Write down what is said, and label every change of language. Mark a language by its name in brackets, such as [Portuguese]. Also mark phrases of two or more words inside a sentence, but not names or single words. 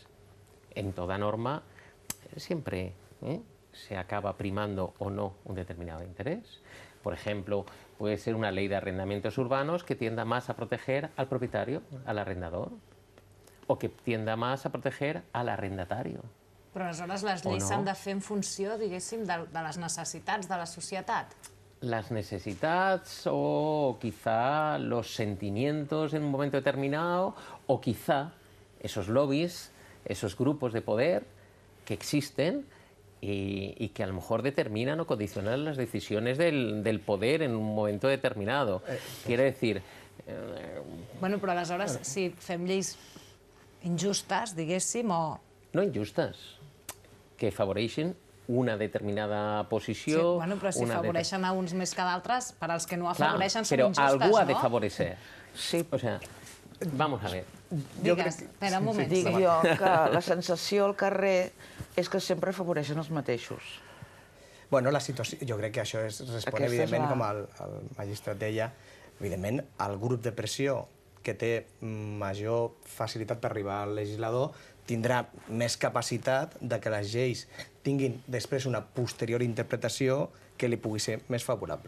[Spanish] En toda norma siempre se acaba primando o no un determinado interés. Por ejemplo, puede ser una ley de arrendamientos urbanos que tienda más a proteger al propietario, al arrendador, o que tienda más a proteger al arrendatario. [Catalan] Però aleshores les lleis s'han de fer en funció, diguéssim, de les necessitats de la societat. [Spanish] Las necesidades o quizá los sentimientos en un momento determinado, o quizá esos lobbies, esos grupos de poder que existen y que a lo mejor determinan o condicionan las decisiones del poder en un momento determinado. Quiere decir... [Catalan] Bueno, però aleshores, si fem lleis injustes, diguéssim, o... No injustes, que afavoreixen una determinada posició... Sí, bueno, però si afavoreixen a uns més que d'altres, per als que no afavoreixen són però injustes, algú ha de no? [Spanish] favorecer. Sí. O sea, vamos a ver. [Catalan] Digues, espera un moment. Dic jo que la sensació al carrer és que sempre afavoreixen els mateixos. Bueno, la situació, jo crec que això respon, evidentment, com el magistrat deia, evidentment, el grup de pressió que té major facilitat per arribar al legislador tindrà més capacitat de que les lleis tinguin després una posterior interpretació que li pugui ser més favorable.